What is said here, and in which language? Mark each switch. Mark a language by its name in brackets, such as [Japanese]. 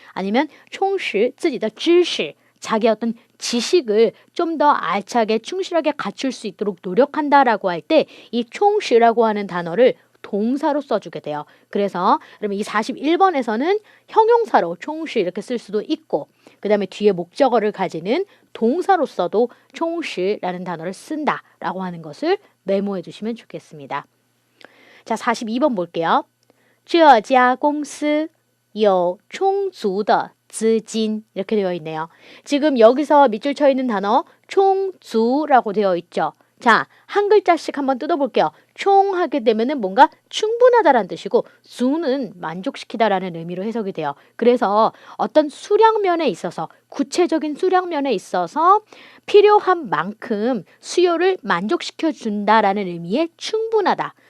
[Korean] 아니면 총시 쯔지의 지식 자기 어떤 지식을 좀 더 알차게 충실하게 갖출 수 있도록 노력한다라고 할 때 이 총시라고 하는 단어를 동사로 써주게 돼요. 그래서 그러면 이 41번에서는 형용사로 총시 이렇게 쓸 수도 있고 그 다음에 뒤에 목적어를 가지는 동사로서도 총시라는 단어를 쓴다라고 하는 것을 메모해 주시면 좋겠습니다. 자, 42번 볼게요. [Chinese] 这家公司有充足的资金 [Korean] 이렇게 되어 있네요. 지금 여기서 밑줄 쳐 있는 단어 총주라고 되어 있죠. 자, 한 글자씩 한번 뜯어볼게요. 총 하게 되면은 뭔가 충분하다라는 뜻이고 주는 만족시키다라는 의미로 해석이 돼요. 그래서 어떤 수량면에 있어서 구체적인 수량면에 있어서 필요한 만큼 수요를 만족시켜 준다라는 의미의 충분하다.